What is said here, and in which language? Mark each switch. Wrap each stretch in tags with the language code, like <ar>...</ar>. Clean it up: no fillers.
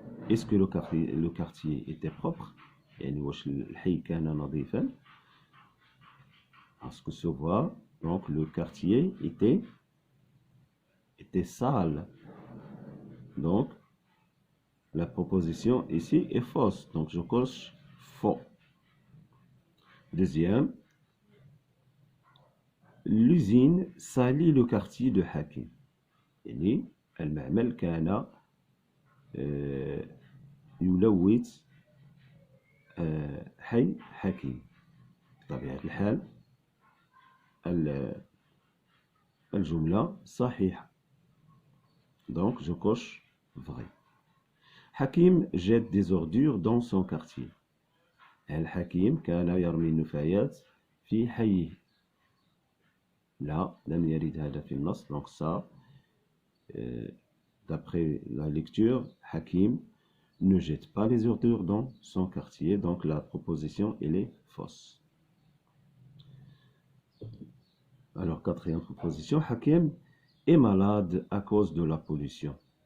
<fr>Est-ce que le quartier était propre?</fr> <ar>يعني واش الحي كان نظيفا؟</ar> <fr>Parce que se voit, donc le quartier était sale. Donc la proposition ici est fausse. Donc je coche faux. Deuxième, l'usine salit le quartier de Hakim.</fr> <ar>يعني المعمل كان يلوث حي حكيم. بطبيعة الحال الجملة صحيحة.</ar> <fr>Donc, je coche vrai. حكيم jette des ordures dans son quartier.</fr> <ar>الحكيم كان يرمي النفايات في حيه. لا، لم يرد هذا في النص.</ar> <fr>Donc ça, d'après la lecture, Hakim ne jette pas les ordures dans son quartier. Donc la proposition, elle est fausse. Alors, quatrième proposition, Hakim est malade à cause de la pollution.</fr>